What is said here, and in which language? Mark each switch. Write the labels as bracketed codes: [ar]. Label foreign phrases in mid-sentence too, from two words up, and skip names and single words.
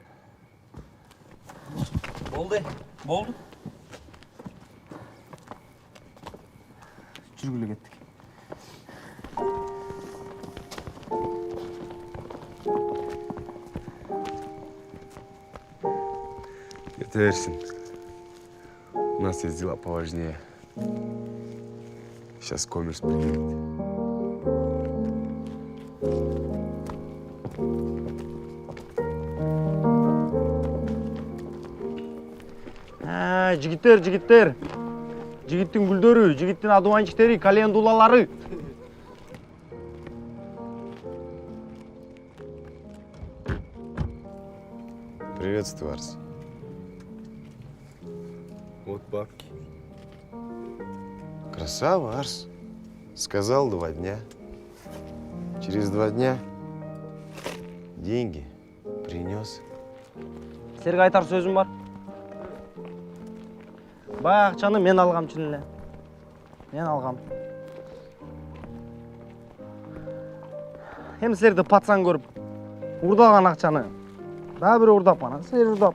[ky] Болду. Жүргүлө кеттик. Кете берсин. [ru] У нас есть дела поважнее. Сейчас коммерс приедет. [ky] Жигиттер. Жигиттин гүлдөрү, жигиттин адубанчиктери, календулалары. [ru] Приветствую, Арс. Вот бабки. Красава, Арс. Сказал 2 дня. Через 2 дня деньги принес. [ky] Силерге айтар сөзүм бар. Баягы акчаны мен алгам чын эле. Мен алгам. Эми силерди пацан көрүп, урдаган акчаны дагы бирөө урдап анан силер урдап.